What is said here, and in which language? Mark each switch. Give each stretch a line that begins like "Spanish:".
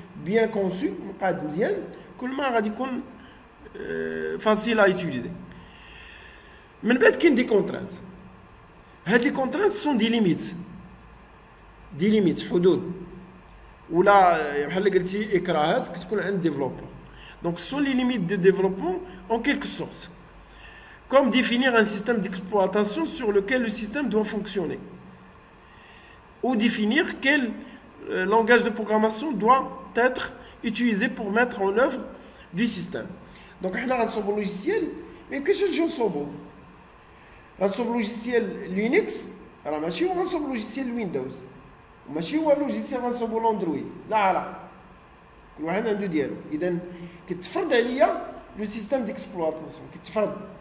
Arabic: بيان كونسو مقاد مزيان كل ما غادي يكون فاسيل ا يوتيليزي. من بعد كاين دي كونترانت. هاد لي كونترانت سون دي ليميت حدود ولا بحال قلتي اكراهات كتكون عند ديفلوبر.
French: Donc ce sont les limites de développement en quelque sorte. Comme définir un système d'exploitation sur lequel le système doit fonctionner. Ou définir quel langage de programmation doit être utilisé pour mettre en œuvre du système. Donc on a un logiciel, mais que je
Arabic: نصوبو غنصوب logiciel Linux راه ماشي هو غنصوب logiciel Windows وماشي هو logiciel غنصوبو الاندرويد، لا كل واحد عنده ديالو. اذا كتفرض عليا لو سيستيم ديكسبلواتاسيون كتفرض.